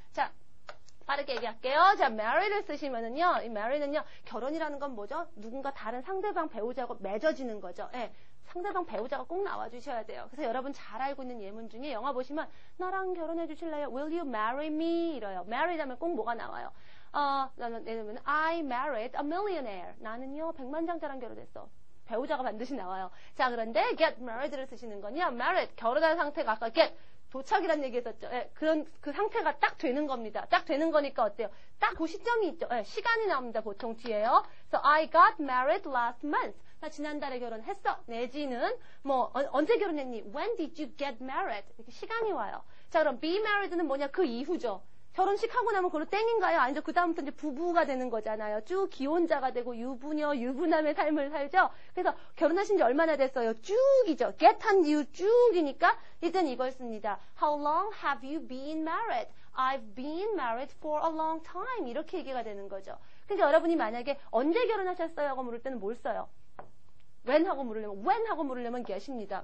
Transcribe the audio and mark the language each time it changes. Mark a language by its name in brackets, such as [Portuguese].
[Korean] 자, 빠르게 얘기할게요. 자, marry를 쓰시면은요, 이 marry는요, 결혼이라는 건 뭐죠? 누군가 다른 상대방 배우자하고 맺어지는 거죠. 예. 상대방 배우자가 꼭 나와주셔야 돼요. 그래서 여러분 잘 알고 있는 예문 중에 영화 보시면 나랑 결혼해 주실래요? [English] Will you marry me? [Korean] 이래요. marry 하면 꼭 뭐가 나와요? 예를 들면 [English] I married a millionaire. [Korean] 나는요, 백만장자랑 결혼했어. 배우자가 반드시 나와요. 자, 그런데 get married를 쓰시는 건요, married, 결혼한 상태가 아까 get, 도착이라는 얘기 했었죠. 예, 그 상태가 딱 되는 겁니다. 딱 되는 거니까 어때요? 딱 그 시점이 있죠. 예, 시간이 나옵니다. 보통 뒤에요. [English] So I got married last month. [Korean] 나 지난달에 결혼했어. 내지는 뭐 언제 결혼했니? [English] When did you get married? [Korean] 이렇게 시간이 와요. 자, 그럼 be married는 뭐냐? 그 이후죠. 결혼식 하고 나면 그걸로 땡인가요? 아니죠. 그 다음부터 이제 부부가 되는 거잖아요. 쭉 기혼자가 되고 유부녀, 유부남의 삶을 살죠. 그래서 결혼하신 지 얼마나 됐어요? 쭉이죠. get 한 이후 쭉이니까 일단 이걸 씁니다. [English] How long have you been married? I've been married for a long time. [Korean] 이렇게 얘기가 되는 거죠. 그러니까 여러분이 만약에 언제 결혼하셨어요? 하고 물을 때는 뭘 써요? when 하고 물으려면 get입니다.